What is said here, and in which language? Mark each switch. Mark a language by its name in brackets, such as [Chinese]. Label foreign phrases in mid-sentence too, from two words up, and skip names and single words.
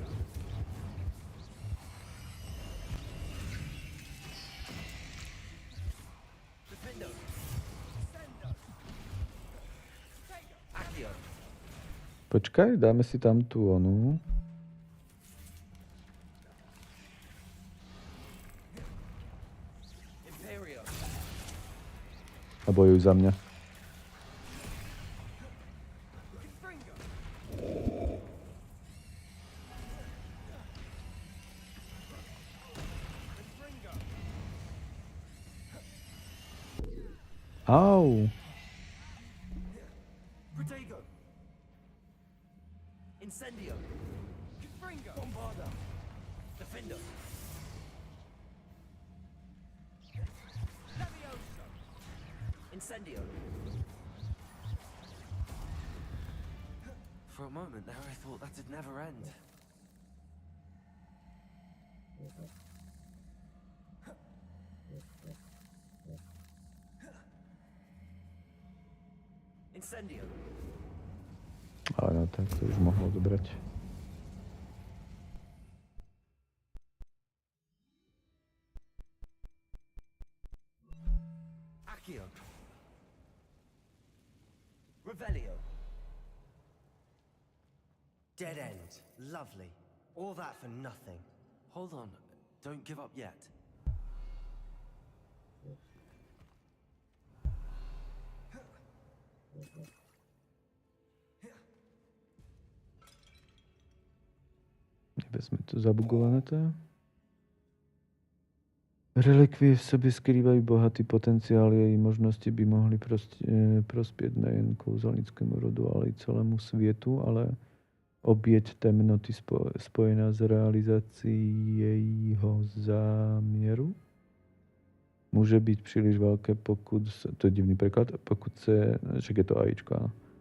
[Slovak] Defendo. Accio. Počkaj, dáme si tam tú onu. A bojuj za mňa. Au. Protego. Incendio. Bombarda. Defendo. Incendio. [English] For a moment there I thought that'd never end. Incendio. [Slovak] Ale no tak to už mohlo dobrať. Accio. Revelio. [English] Dead end. Lovely. All that for nothing. Hold on. Don't give up yet. [Slovak] Vezme to zabugované to. Relikvie v sebe skrývajú bohatý potenciál, jej možnosti by mohli prospieť [Czech] nejen kouzelnickému rodu, [Slovak] ale i celému svietu, ale obieť temnoty spojená s realizácií jejího zámieru môže byť príliš veľké, pokud, to je divný preklad, pokud se, však je to AIčko, áno.